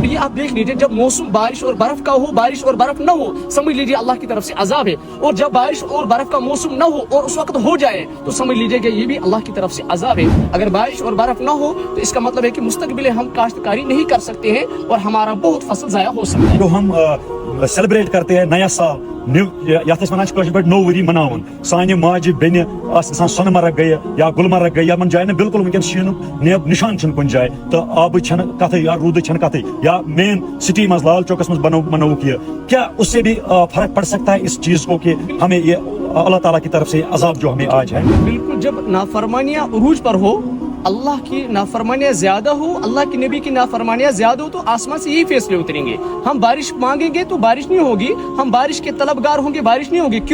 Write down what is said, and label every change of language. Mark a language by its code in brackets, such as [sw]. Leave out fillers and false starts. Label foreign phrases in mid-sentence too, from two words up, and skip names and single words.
[ur] یہ آپ دیکھ لیجئے, جب موسم بارش اور برف کا ہو, بارش اور برف نہ ہو, سمجھ لیجئے اللہ کی طرف سے عذاب ہے. اور جب بارش اور برف کا موسم نہ ہو اور اس وقت ہو جائے تو سمجھ لیجئے کہ یہ بھی اللہ کی طرف سے عذاب ہے. اگر بارش اور برف نہ ہو تو اس کا مطلب ہے کہ مستقبل ہم کاشتکاری نہیں کر سکتے ہیں اور ہمارا بہت فصل ضائع ہو سکتا ہے. جو ہم سیلیبریٹ کرتے ہیں نیا سال, [ks] یتھ ونان پہ نو وری مناون, سانہ ماجہ بین سون مرگ گئی یا گلمرگ گئی, یمن جائن بالکل ونکس شین نشان چھ کن جائے, تو آب کت یا رود کت, یا مین سٹی مز لال چوکس مز منوک یہ, [ur] کیا اس سے بھی فرق پڑ سکتا ہے اس چیز کو کہ ہمیں یہ اللہ تعالیٰ کی طرف سے عذاب جو ہمیں آج ہے. بالکل, جب نافرمانیاں عروج پر ہو, اللہ کی نافرمانیاں زیادہ ہو, اللہ کے نبی کی نافرمانیاں زیادہ ہو, تو آسمان سے یہی فیصلے اتریں گے. ہم بارش مانگیں گے تو بارش نہیں ہوگی, ہم بارش کے طلبگار ہوں گے, بارش نہیں ہوگی.